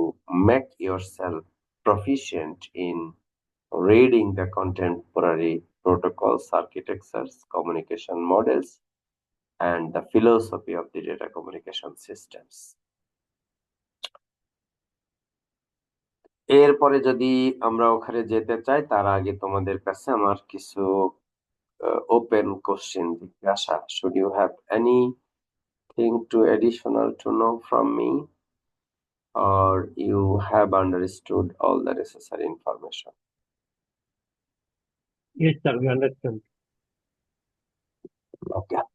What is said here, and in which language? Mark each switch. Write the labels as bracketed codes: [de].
[en] make yourself proficient in reading the contemporary protocols, architectures, communication models, and the philosophy of the data communication systems. [bn] এরপরে যদি আমরা ওখানে যেতে চাই, তার আগে তোমাদের কাছে আমার কিছু ওপেন কোশ্চেন জিজ্ঞাসা. [en] Should you have anything to additional to know from me, or you have understood all the necessary information? Yes, sir, we understand. Okay.